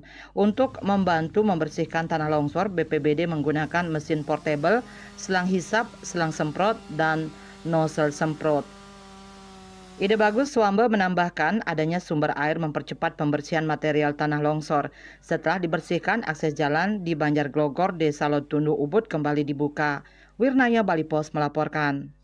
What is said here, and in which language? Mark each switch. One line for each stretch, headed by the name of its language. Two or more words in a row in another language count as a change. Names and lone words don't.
Indonesian: Untuk membantu membersihkan tanah longsor, BPBD menggunakan mesin portable, selang hisap, selang semprot, dan nozzle semprot. Ide Bagus Swambe menambahkan adanya sumber air mempercepat pembersihan material tanah longsor. Setelah dibersihkan, akses jalan di Banjar Glogor, Desa Lotundu Ubud kembali dibuka. Wirnaya Bali Pos melaporkan.